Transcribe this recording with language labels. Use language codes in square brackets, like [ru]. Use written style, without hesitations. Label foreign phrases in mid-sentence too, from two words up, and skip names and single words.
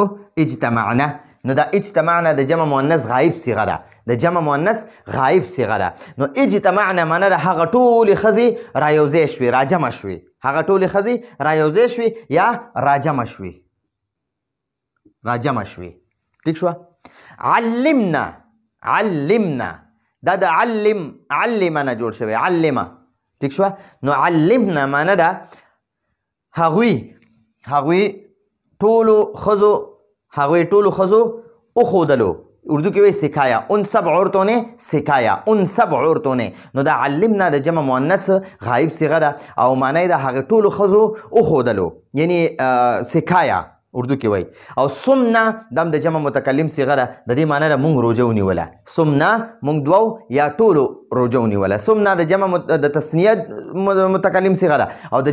[ps] اجتمعنا نو دا اجتمعنا د جمع مؤنث غایب صیغه ده د جمع مؤنث غایب صیغه ده نو اجتمعنا معنی ده هغه ټولې ښځې رایوځای شوې راجمع شوې هغه ټولې ښځې رایوځای شوې یا راجمع شوې ټیک شوه علمنا دا د علم نه جوړ شوی علمه ټیک شوه نو علمنا معنی ده هغوی ټولو ښځو اخودلو اردو کې وایي [ur] سکھایا ان سب عورتوں نے سکھایا ان سب عورتوں نے [ps] نو دا علمنا د جمع مؤنث غایب صیغه ده او معنی د هغه ټولو ښځو اخودلو یعنی سکھایا اردو کې وایي او صمنا دا د جمع متکلم صیغه ده د دې معنی ده مونږ روژه ونیوله صمنا مونږ دوو یا ټولو روژه ونیوله صمنا د جمع د تثنیه متکلم صیغه ده او د